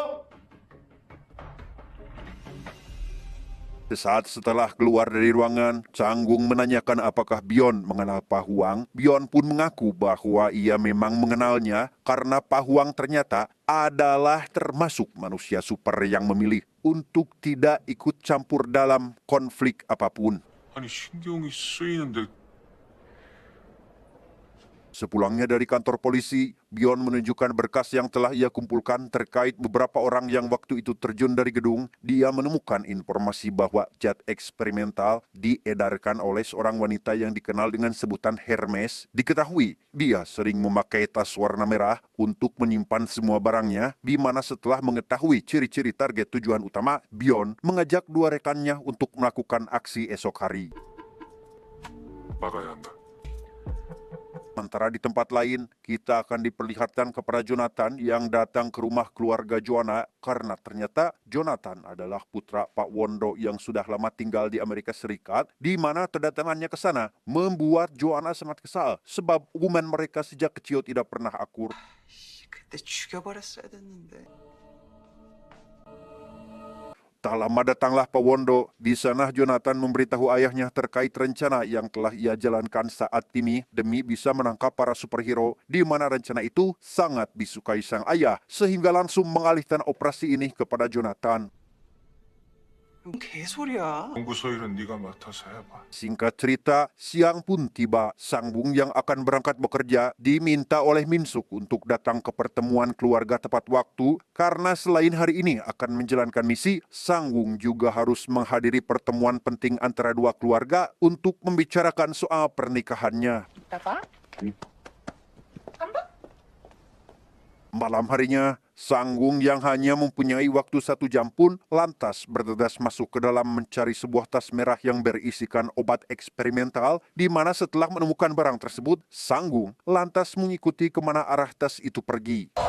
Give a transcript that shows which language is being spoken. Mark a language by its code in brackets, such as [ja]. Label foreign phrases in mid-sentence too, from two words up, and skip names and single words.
[id] Sesaat setelah keluar dari ruangan, Sangwung menanyakan apakah Bion mengenal Pak Huang. Bion pun mengaku bahwa ia memang mengenalnya karena Pak Huang ternyata adalah termasuk manusia super yang memilih untuk tidak ikut campur dalam konflik apapun. [ko] 아니 신경이 쓰이는데 [id] Sepulangnya dari kantor polisi, Bion menunjukkan berkas yang telah ia kumpulkan terkait beberapa orang yang waktu itu terjun dari gedung. Dia menemukan informasi bahwa zat eksperimental diedarkan oleh seorang wanita yang dikenal dengan sebutan Hermes. Diketahui, dia sering memakai tas warna merah untuk menyimpan semua barangnya, di mana setelah mengetahui ciri-ciri target tujuan utama, Bion mengajak 2 rekannya untuk melakukan aksi esok hari. [ko] 막아야 한다. [id] Sementara di tempat lain, kita akan diperlihatkan kepada Jonathan yang datang ke rumah keluarga Joanna karena ternyata Jonathan adalah putra Pak Wondo yang sudah lama tinggal di Amerika Serikat, di mana kedatangannya ke sana membuat Joanna sangat kesal sebab hubungan mereka sejak kecil tidak pernah akur. [ko] 그때 죽여버렸어야 됐는데. [id] Tak lama datanglah Pak Wondo. Di sana Jonathan memberitahu ayahnya terkait rencana yang telah ia jalankan saat ini demi bisa menangkap para superhero, di mana rencana itu sangat disukai sang ayah sehingga langsung mengalihkan operasi ini kepada Jonathan. [ko] 뭔 개소리야. 연구소 일은 네가 맡아서 해봐. [id] Singkat cerita, siang pun tiba. Sangwung yang akan berangkat bekerja diminta oleh Min Suk untuk datang ke pertemuan keluarga tepat waktu karena selain hari ini akan menjalankan misi, Sangwung juga harus menghadiri pertemuan penting antara 2 keluarga untuk membicarakan soal pernikahannya. [ko] 이따가 한번 [id] Malam harinya, Sanggung yang hanya mempunyai waktu 1 jam pun lantas bergegas masuk ke dalam mencari sebuah tas merah yang berisikan obat eksperimental, di mana setelah menemukan barang tersebut, Sanggung lantas mengikuti kemana arah tas itu pergi.